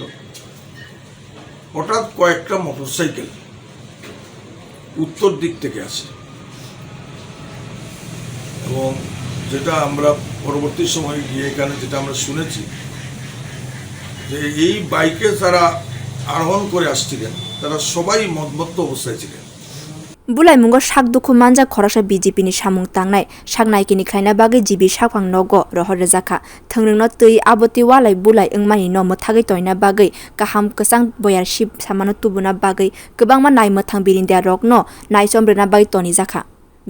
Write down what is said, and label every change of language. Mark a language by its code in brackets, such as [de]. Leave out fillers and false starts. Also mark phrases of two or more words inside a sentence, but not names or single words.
[bn] হঠাৎ কয়েকটা মোটরসাইকেল উত্তর দিক থেকে আসে এবং যেটা আমরা পরবর্তী সময়ে গিয়ে এখানে যেটা আমরা শুনেছি যে এই বাইকে যারা আরোহণ করে আসছিলেন তারা সবাই মদমত্ত অবস্থায় ছিলেন। [trp] बुलाइमुंगो साकदुखु मानजा खरसा बीजेपीनि सामुं तांनाय साकनायकिनि खायना बागै जिबि साकफां नगो रहर रजाखा थोंरोंनो तै आबति वालाय बुलाय ओंमानि न मोथागै तयना बागै काहाम कसां बयार शिब सामानो तुबुना बागै गोबांमा नाय मोथां बिरिन्दिया रकनो नायसमब्रेना बागै तनि जाखा।